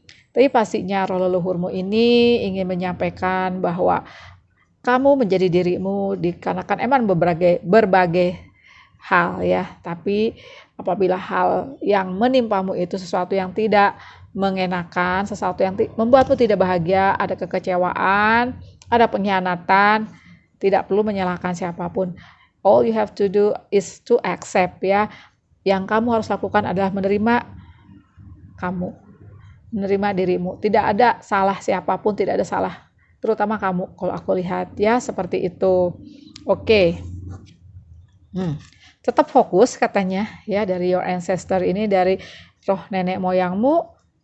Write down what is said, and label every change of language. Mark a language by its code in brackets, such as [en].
[id] Tapi pastinya roh leluhurmu ini ingin menyampaikan bahwa kamu menjadi dirimu dikarenakan emang berbagai hal ya, tapi apabila hal yang menimpamu itu sesuatu yang tidak mengenakan, sesuatu yang membuatmu tidak bahagia, ada kekecewaan, ada pengkhianatan, tidak perlu menyalahkan siapapun. [en] All you have to do is to accept ya. [id] Yang kamu harus lakukan adalah menerima kamu, menerima dirimu. Tidak ada salah siapapun, tidak ada salah terutama kamu kalau aku lihat ya, seperti itu. Oke. Tetap fokus katanya ya, dari [en] your ancestor [id] ini, dari roh nenek moyangmu.